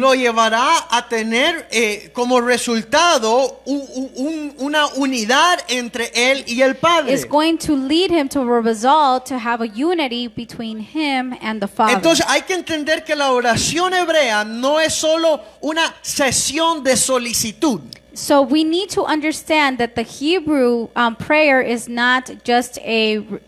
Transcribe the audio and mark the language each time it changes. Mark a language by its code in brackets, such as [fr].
[es] Lo llevará a tener como resultado una unidad entre él y el Padre. [en] is going to lead him to a result to have a unity between him and the Father. [es] Entonces hay que entender que la oración hebrea no es solo una sesión de solicitud. [en] So we need to understand that the Hebrew prayer is not just a